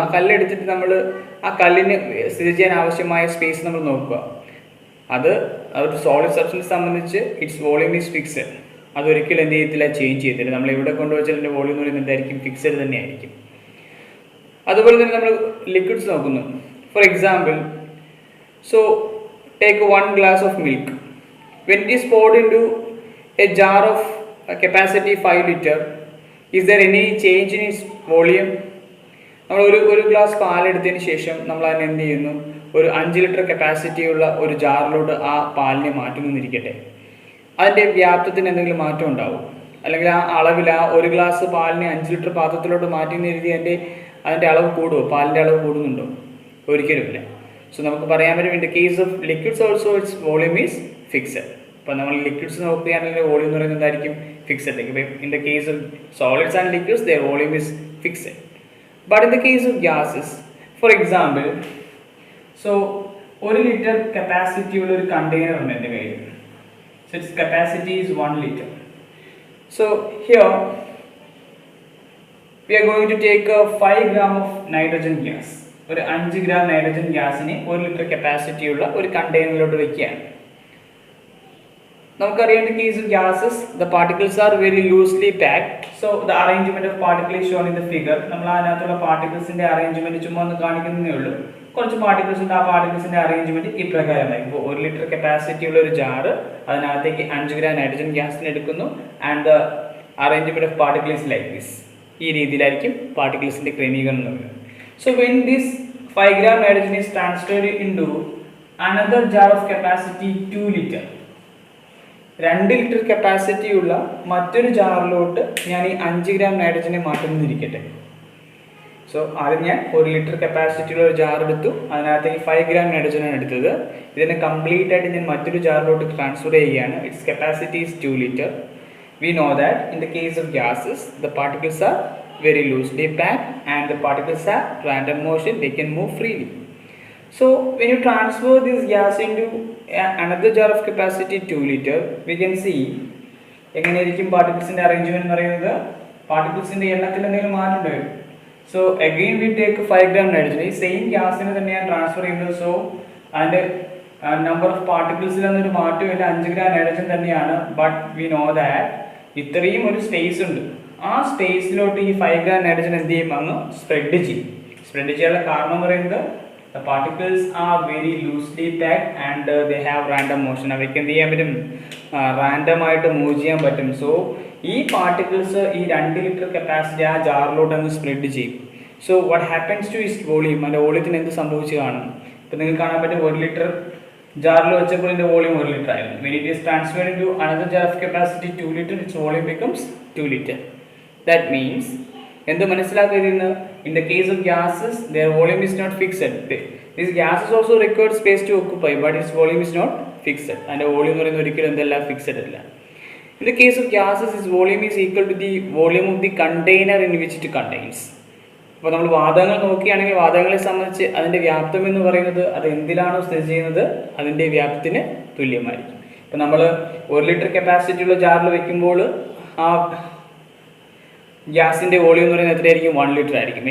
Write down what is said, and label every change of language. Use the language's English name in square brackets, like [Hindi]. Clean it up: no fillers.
[Malayalam] ആ കല്ലെടുത്തിട്ട് നമ്മൾ ആ കല്ലിന് സ്ഥിതി ചെയ്യാൻ ആവശ്യമായ സ്പേസ് നമ്മൾ നോക്കുക. അത് ഒരു സോളിഡ് സബ്സ്റ്റൻസ് സംബന്ധിച്ച് [English] Its volume is fixed. [Malayalam] അതൊരിക്കലും എന്ത് ചെയ്യത്തില്ല, ചേഞ്ച് ചെയ്യത്തില്ല. നമ്മൾ എവിടെ കൊണ്ടുവച്ചാൽ അതിൻ്റെ വോളിയം എന്ന് പറയുന്നത് എന്തായിരിക്കും, ഫിക്സഡ് തന്നെയായിരിക്കും. അതുപോലെ തന്നെ നമ്മൾ ലിക്വിഡ്സ് നോക്കുന്നു. [English] For example, so take 1 glass of milk. When it is poured into a jar of capacity 5 liter, is there any change in its volume? [Malayalam] നമ്മൾ ഒരു ഗ്ലാസ് പാലെടുത്തതിന് ശേഷം നമ്മൾ അതിനെ എന്ത് ചെയ്യുന്നു, ഒരു 5 ലിറ്റർ കപ്പാസിറ്റി ഉള്ള ഒരു ജാറിലോട്ട് ആ പാലിനെ മാറ്റുന്നിരിക്കട്ടെ, അതിൻ്റെ വ്യാപ്തത്തിന് എന്തെങ്കിലും മാറ്റം ഉണ്ടാവും? അല്ലെങ്കിൽ ആ അളവിൽ ആ ഒരു ഗ്ലാസ് പാലിനെ 5 ലിറ്റർ പാത്രത്തിലോട്ട് മാറ്റുന്ന രീതി അതിൻ്റെ അളവ് കൂടുമോ, പാലിൻ്റെ അളവ് കൂടുന്നുണ്ടോ? ഒരിക്കലുമില്ല. [English] so [Malayalam] നമുക്ക് പറയാൻ പറ്റും, [English] In the case of liquids also its volume is fixed. [Malayalam] അപ്പോൾ നമ്മൾ ലിക്വിഡ്സ് നോക്കുകയാണെങ്കിൽ വോളിയം എന്ന് പറയുന്നത് എന്തായിരിക്കും, fixed. [English] In the case of solids and liquids their volume is fixed. But in the case of gases, for example, so [Malayalam] 1 litre capacity ഉള്ള ഒരു container ഉണ്ട് എൻ്റെ കയ്യിൽ. [English] So its capacity is 1 liter. So here we are going to take a 5 gram of nitrogen gas. [Malayalam] ഒരു 5 gram nitrogen ഗ്യാസിനെ 1 litre capacity ഉള്ള ഒരു കണ്ടെയ്നറിലോട്ട് വെക്കുകയാണ്. നമുക്കറിയാം, [English] in the case of gases the particles are very loosely packed. So the arrangement of particles is shown in the figure. [Malayalam] നമ്മൾ അതിനകത്തുള്ള പാർട്ടിക്കിൾസിന്റെ arrangement ചുമ്മാ ഒന്ന് കാണിക്കുന്നതേ ഉള്ളൂ. കുറച്ച് പാർട്ടിക്കിൾസ് ഉണ്ട്, ആ പാർട്ടിക്കിൾസിന്റെ അറേഞ്ച്മെന്റ് ഇപ്രകാരമായിരിക്കും. ഇപ്പോൾ 1 ലിറ്റർ കപ്പാസിറ്റി ഉള്ള ഒരു ജാറ്, അതിനകത്തേക്ക് 5 gram നൈട്രജൻ ഗ്യാസിനെ എടുക്കുന്നു. [English] And the arrangement of particles like this. [Malayalam] ഈ രീതിയിലായിരിക്കും പാർട്ടിക്കിൾസിന്റെ ക്രമീകരണം വരുന്നത്. [English] So when this 5 gram nitrogen is transferred into another jar of capacity 2 liter, [Malayalam] 2 litre capacity ഉള്ള മറ്റൊരു ജാറിലോട്ട് ഞാൻ ഈ 5 gram നൈട്രജനെ മാറ്റുന്നിരിക്കട്ടെ. സോ ആദ്യം ഞാൻ 1 ലിറ്റർ കപ്പാസിറ്റി ഉള്ള ഒരു ജാർ എടുത്തു, അതിനകത്തേക്ക് 5 gram നൈട്രജനാണ് എടുത്തത്. ഇതിനെ കംപ്ലീറ്റ് ആയിട്ട് ഞാൻ മറ്റൊരു ജാറിലോട്ട് ട്രാൻസ്ഫർ ചെയ്യുകയാണ്. [English] Its capacity is 2 liter. We know that in the case of gases the particles are very loosely packed and the particles have random motion, they can move freely. So when you transfer this gas into another jar of capacity 2 liter, we can see [Malayalam] എങ്ങനെയായിരിക്കും പാർട്ടിക്കിൾസിന്റെ arrangement എന്ന് പറയുന്നത്. പാർട്ടിക്കിൾസിന്റെ എണ്ണത്തിൽ എന്തെങ്കിലും മാറ്റം വരും. [English] so again we take [Malayalam] 5 gram nitrogen, ഈ same ഗ്യാസിനെ തന്നെയാണ് transfer ചെയ്യുന്നത്. സോ അതിന്റെ നമ്പർ ഓഫ് പാർട്ടിക്കിൾസിലൊന്നും ഒരു മാറ്റമില്ല, 5 gram നൈട്രജൻ തന്നെയാണ്. [English] but we know that [Malayalam] ഇത്രയും ഒരു സ്പേസ് ഉണ്ട്, ആ സ്പേസിലോട്ട് ഈ 5 gram നൈട്രജൻ എന്ത് ചെയ്യും, അങ്ങ് സ്പ്രെഡ് ചെയ്യും. സ്പ്രെഡ് ചെയ്യാനുള്ള കാരണം എന്ന് പറയുന്നത് [English] the particles are very loosely packed and they have random motion. [Malayalam] അവയ്ക്ക് എന്ത് ചെയ്യാൻ പറ്റും, റാൻഡം ആയിട്ട് മൂവ് ചെയ്യാൻ പറ്റും. സോ ഈ പാർട്ടിക്കിൾസ് ഈ 2 ലിറ്റർ കപ്പാസിറ്റി ആ ജാറിലോട്ട് അങ്ങ് സ്പ്രെഡ് ചെയ്യും. [English] so what happens to is volume, [Malayalam] അതിൻ്റെ വോളിയത്തിന് എന്ത് സംഭവിച്ചു കാണും. ഇപ്പം നിങ്ങൾക്ക് കാണാൻ പറ്റും, 1 ലിറ്റർ ജാറിൽ വെച്ചപ്പോൾ ഇതിൻ്റെ വോളിയം 1 ലിറ്റർ ആയിരുന്നു. [English] When it is transferred into another jar of capacity 2 liter, its volume becomes 2 liter. That means [Malayalam] എന്ത് മനസ്സിലാക്കിയിരുന്ന, [English] in the case of gases their volume is not fixed. These gases also require space to occupy, but its volume is not fixed. [Malayalam] അതിൻ്റെ volume എന്ന് പറയുന്നത് ഒരിക്കലും എന്തല്ല, fixed അല്ല. [English] In the case of gases its volume is equal to the volume of the container in which it contains. [Malayalam] അപ്പോൾ നമ്മൾ വാതകങ്ങൾ നോക്കുകയാണെങ്കിൽ വാതകങ്ങളെ സംബന്ധിച്ച് അതിൻ്റെ വ്യാപ്തം എന്ന് പറയുന്നത് അത് എന്തിലാണോ സ്ഥിതി ചെയ്യുന്നത് അതിൻ്റെ വ്യാപ്തത്തിന് തുല്യമായിരിക്കും. ഇപ്പോൾ നമ്മൾ 1 ലിറ്റർ കപ്പാസിറ്റി ഉള്ള ജാറിൽ വയ്ക്കുമ്പോൾ ആ ഗ്യാസിൻ്റെ വോളിയം എന്ന് പറയുന്നത് എത്രയായിരിക്കും, 1 ലിറ്റർ ആയിരിക്കും.